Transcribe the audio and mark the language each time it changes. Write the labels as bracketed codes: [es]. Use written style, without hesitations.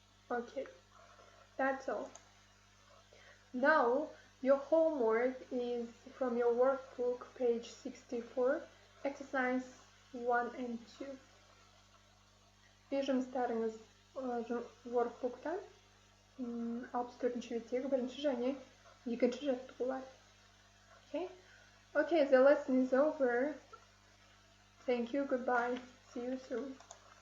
[en] Okay, that's all. Now, your homework is from your workbook, page 64, exercise 1 and 2. [kk] Жұмыстарыңыз workbook'тан 64-ші беттегі 1-ші және 2-ші жаттығулар. [en] Okay, the lesson is over. Thank you, goodbye. See you soon.